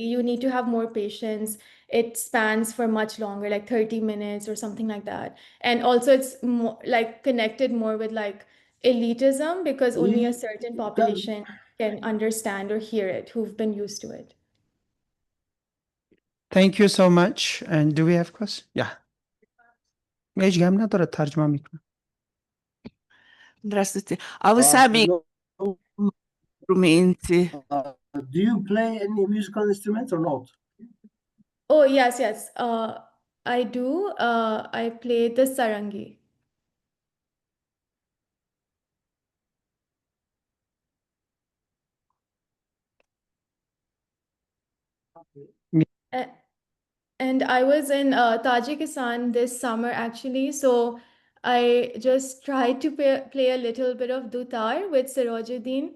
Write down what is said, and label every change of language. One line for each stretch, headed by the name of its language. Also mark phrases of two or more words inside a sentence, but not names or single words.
English: You need to have more patience. It spans for much longer, like 30 minutes or something like that. And also it's more like connected more with like elitism because only a certain population can understand or hear it who've been used to it. Thank you so much. And do we have questions? Yeah.
Persian: هیچ هم نداره ترجمه میکنه.
Russian: Здравствуйте. А вы сами инструменты?
English: Do you play any musical instruments or not? Oh, yes, yes. I do. I play the sarangi. Uh, And I was in Tajikistan this summer actually, so I just tried to play a little bit of dutar with Sirojuddin.